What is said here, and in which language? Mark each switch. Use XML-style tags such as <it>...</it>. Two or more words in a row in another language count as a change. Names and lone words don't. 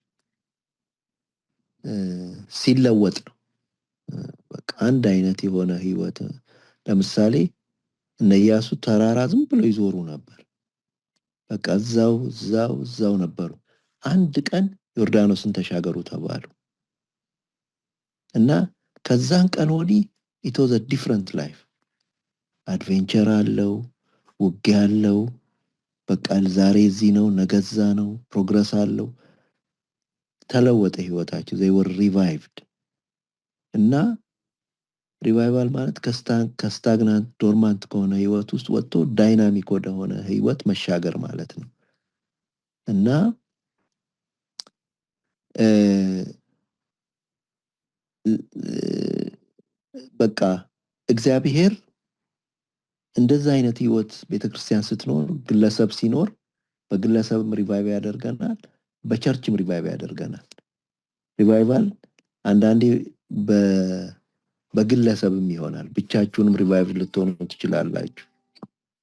<am>ሲለወጥ ነው። በቃ አንድ አይነት የሆነ ህይወት፣ ለምሳሌ እነ ኢያሱ ተራራ ዝም ብለው ይዞሩ ነበር። በቃ እዛው ነበሩ። አንድ ቀን ዮርዳኖስን ተሻገሩ ተባሉ እና ከዛን ቀን ወዲህ</am> <en>it was a different life።</en> <am>አድቬንቸር አለው፣ ውጊያ አለው። በቃ ዛሬ እዚህ ነው ነገዛ ነው፣ ፕሮግረስ አለው። ተለወጠ ህይወታቸው።</am> <en>they were revived።</en> <am>እና ሪቫይቫል ማለት</am> <en>stagnant dormant</en> <am>ከሆነ ህይወት ውስጥ ወጥቶ ዳይናሚክ ወደሆነ ህይወት መሻገር ማለት ነው። እና በቃ እግዚአብሔር እንደዛ አይነት ህይወት ቤተክርስቲያን ስትኖር፣ ግለሰብ ሲኖር፣ በግለሰብም ሪቫይቭ ያደርገናል፣ በቸርችም ሪቫይቭ ያደርገናል። ሪቫይቫል አንዳንዴ በግለሰብም ይሆናል። ብቻችሁንም ሪቫይቭ ልትሆኑ ትችላላችሁ።</am>